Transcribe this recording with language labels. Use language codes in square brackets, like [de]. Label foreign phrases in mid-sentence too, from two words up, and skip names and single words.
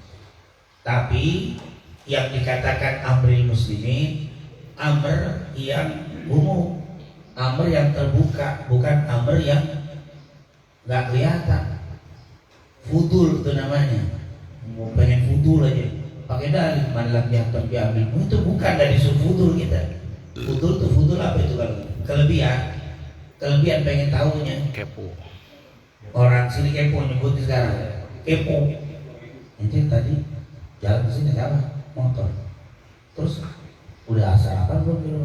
[id] Tapi yang dikatakan [ar] أمر المسلمين, [id] amr yang umum, amr yang terbuka, bukan amr yang nggak kelihatan. Fudul itu namanya, mau pengen fudul aja pakai dalil, [ar] من لم يهتم بأمر, [id] itu bukan dari fudul kita. Fudul itu fudul apa itu? Kalau kelebihan pengen tahunya. Kepo. Orang sini kepo nyebut sekarang. Kepo. Itu tadi jalan ke sini apa? Motor. Terus udah sarapan belum?